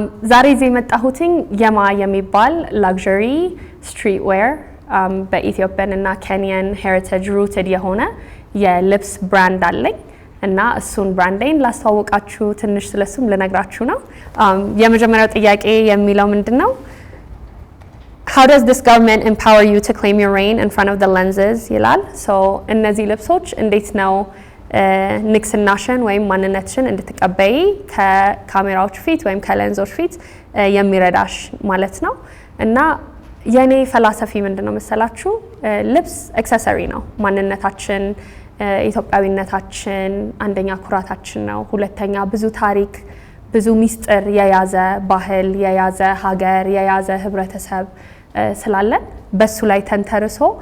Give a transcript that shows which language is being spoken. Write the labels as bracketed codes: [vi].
[am] ዛሬ እዚህ የመጣሁትኝ የማ የሚባል ላግዠሪ ስትሪት ዌር በኢትዮጵያን እና ኬንያን ሄሪቴጅ ሩትድ የሆነ የልብስ ብራንድ አለኝ እና እሱን ብራንዴን ላስተዋውቃችሁ ትንሽ ስለሱም ልነግራችሁ ነው። የመጀመሪያው ጥያቄ የሚለው ምንድነው? [en] How does this government empower you to claim your reign in front of the lenses? [am] ይላል። so እነዚህ ልብሶች እንዴት ነው ንግስናሽን ወይም ማንነትሽን እንድትቀበይ ከካሜራዎች ፊት ወይም ከሌንዞች ፊት የሚረዳሽ ማለት ነው። እና የኔ ፈላሰፊ ምንድነው መሰላችሁ? ልብስ አክሰሰሪ ነው። ማንነታችን ኢትዮጵያዊነታችን አንደኛ ኩራታችን ነው። ሁለተኛ ብዙ ታሪክ ብዙ ሚስጥር የያዘ ባህል የያዘ ሀገር የያዘ ህብረተሰብ ስላለን በሱ ላይ ተንተርሶ